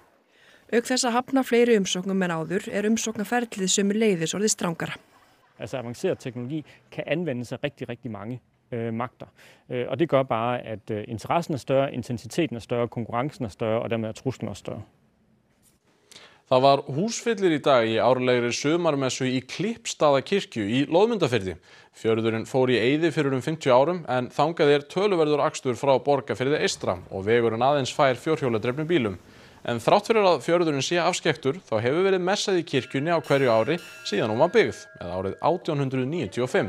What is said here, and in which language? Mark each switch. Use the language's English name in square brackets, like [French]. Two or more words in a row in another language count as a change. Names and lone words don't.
[Icelandic] Auk þess að hafna fleiri umsóknum en áður umsóknarferlið sömuleiðis orðið strangara. [Danish] Altså avanceret teknologi kan anvendes af rigtig mange magter. Og det gør bare, at interessen er større, intensiteten er større, konkurrencen er større, og dermed er truslen også større. [Icelandic] Það var húsfyllir í dag í árlegri sumarmessu í Klippstaðakirkju í Loðmundarfirði. Fjörðurinn fór í eyði fyrir 50 árum en þangað töluverður akstur frá Borgarfirði eystra og vegurinn aðeins fær fjórhjóladrifnum bílum. En þrátt fyrir að fjörðurinn sé afskekktur þá hefur verið messað í kirkjunni á hverju ári síðan hún var byggð, eða árið 1895.